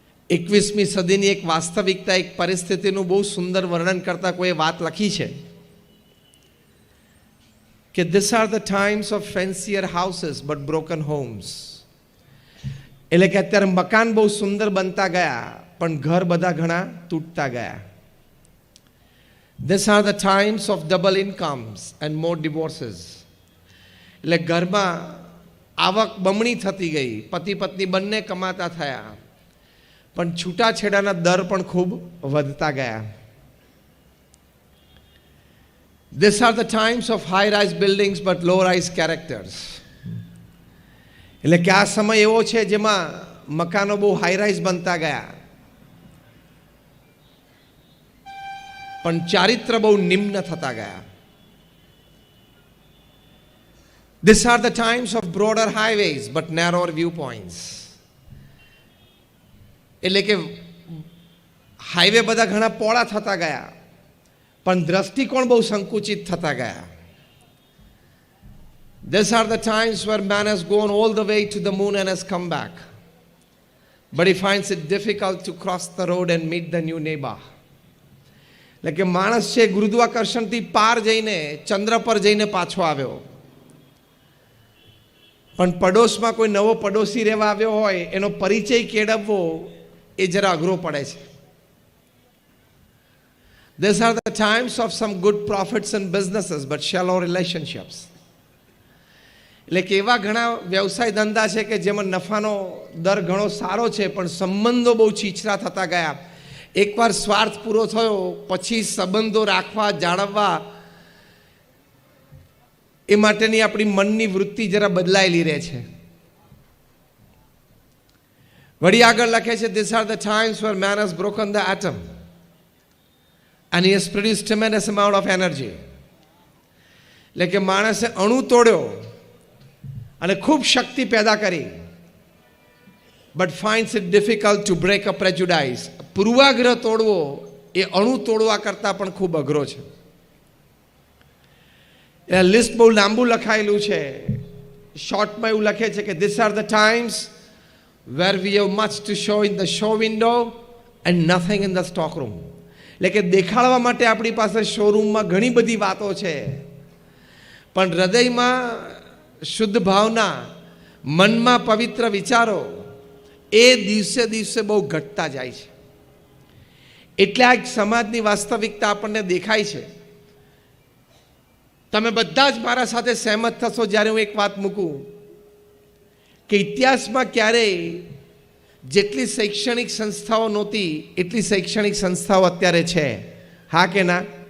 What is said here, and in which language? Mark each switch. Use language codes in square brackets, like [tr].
[gu] 21મી સદીની એક વાસ્તવિકતા, એક પરિસ્થિતિનું બહુ સુંદર વર્ણન કરતા કોઈ વાત લખી છે કે [en] This are the times of fancier houses but broken homes. [gu] એટલે કે અત્યારે મકાન બહુ સુંદર બનતા ગયા પણ ઘર બધા ઘણા તૂટતા ગયા। [en] These are the times of double incomes and more divorces. [gu] એટલે ઘરમાં આવક બમણી થતી ગઈ, પતિ પત્ની બંને કમાતા થયા, પણ છૂટાછેડાના દર પણ ખૂબ વધતા ગયા। [en] These are the times of high-rise buildings but low-rise characters. [gu] એટલે કે આ સમય એવો છે જેમાં મકાનો બહુ હાઈ-રાઇઝ બનતા ગયા પણ ચારિત્ર બહુ નિમ્ન થતા ગયા। [en] These are the times of broader highways but narrower viewpoints. [gu] એટલે કે હાઈવે બધા ઘણા પહોળા થતા ગયા પણ દ્રષ્ટિકોણ બહુ સંકુચિત થતા ગયા। [en] These are the times where man has gone all the way to the moon and has come back, but he finds it difficult to cross the road and meet the new neighbor. [gu] એટલે કે માણસ છે ગુરુત્વાકર્ષણથી પાર જઈને ચંદ્ર પર જઈને પાછો આવ્યો, પણ પડોશમાં કોઈ નવો પડોશી રહેવા આવ્યો હોય એનો પરિચય કેળવવો એ જરા અઘરો પડે છે। [en] These are the times of some good profits and businesses but shallow relationships. [gu] એટલે કે એવા ઘણા વ્યવસાય ધંધા છે કે જેમાં નફાનો દર ઘણો સારો છે પણ સંબંધો બહુ છીછરા થતા ગયા। એકવાર સ્વાર્થ પૂરો થયો પછી સંબંધો રાખવા, જાળવવા એ માટેની આપણી મનની વૃત્તિ જરા બદલાયેલી રહે છે। વળી આગળ લખે છે [en] these are the times where man has broken the atom and he has produced tremendous amount of energy. [gu] એટલે કે માણસે અણુ તોડ્યો અને ખૂબ શક્તિ પેદા કરી, [en] but finds it difficult to break a prejudice. [gu] પૂર્વાગ્રહ તોડવો એ અણુ તોડવા કરતાં પણ ખૂબ અઘરો છે। એ લિસ્ટ બહુ લાંબુ લખાયેલું છે, શોર્ટમાં એવું લખે છે કે [en] these are the times where we have much to show in the show window and nothing in the stock room. [gu] એટલે કે દેખાડવા માટે આપણી પાસે શોરૂમમાં ઘણી બધી વાતો છે પણ હૃદયમાં શુદ્ધ ભાવના, મનમાં પવિત્ર વિચારો એ દિવસે દિવસે બહુ ઘટતા જાય છે. એટલે આ સમાજની વાસ્તવિકતા આપણને દેખાય છે. તમે બધા જ મારા સાથે સહેમત થશો જ્યારે હું એક વાત મૂકું કે ઇતિહાસમાં ક્યારેય જેટલી શૈક્ષણિક સંસ્થાઓ નહોતી એટલી શૈક્ષણિક સંસ્થાઓ અત્યારે છે. હા કે ના?